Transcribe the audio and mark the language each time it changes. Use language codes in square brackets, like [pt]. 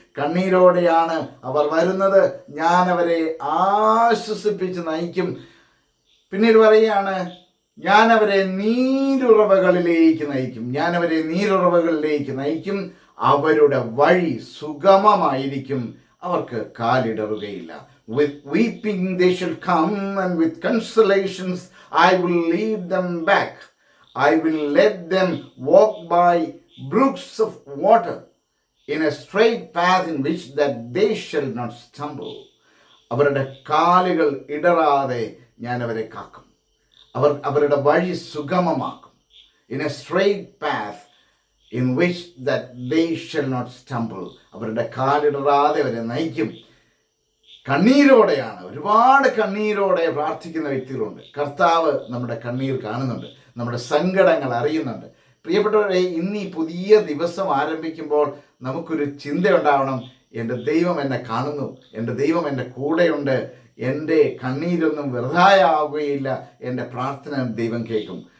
[ml] കണ്ണീരോടെയാണ് അവർ വരുന്നത്, ഞാൻ അവരെ ആശ്വസിപ്പിച്ച് നയിക്കും. പിന്നീട് പറയുകയാണ്, ഞാൻ അവരെ നീരുറവകളിലേക്ക് നയിക്കും. ഞാൻ അവരെ നീരുറവകളിലേക്ക് നയിക്കും. അവരുടെ വഴി സുഗമമായിരിക്കും, അവർക്ക് കാലിടറുകയില്ല. [en] With weeping they shall come, and with consolations I will lead them back. I will let them walk by brooks of water in a straight path in which that they shall not stumble. [ml] അവരുടെ കാലുകൾ ഇടറാതെ ഞാൻ അവരെ കാക്കും. അവരുടെ വഴി സുഗമമാക്കും. [en] In a straight path in which that they shall not stumble. [ml] അവരുടെ കാലിടറാതെ അവരെ നയിക്കും. കണ്ണീരോടെയാണ്, ഒരുപാട് കണ്ണീരോടെ പ്രാർത്ഥിക്കുന്ന വ്യക്തികളുണ്ട്. കർത്താവ് നമ്മുടെ കണ്ണീർ കാണുന്നുണ്ട്, നമ്മുടെ സങ്കടങ്ങൾ അറിയുന്നുണ്ട്. പ്രിയപ്പെട്ടവരെ, ഇന്ന് ഈ പുതിയ ദിവസം ആരംഭിക്കുമ്പോൾ നമുക്കൊരു ചിന്തയുണ്ടാവണം: എൻ്റെ ദൈവം എന്നെ കാണുന്നു, എൻ്റെ ദൈവം എൻ്റെ കൂടെയുണ്ട്, എൻ്റെ കണ്ണീരൊന്നും വെറുതായാവുകയില്ല, എൻ്റെ പ്രാർത്ഥന ദൈവം കേൾക്കും.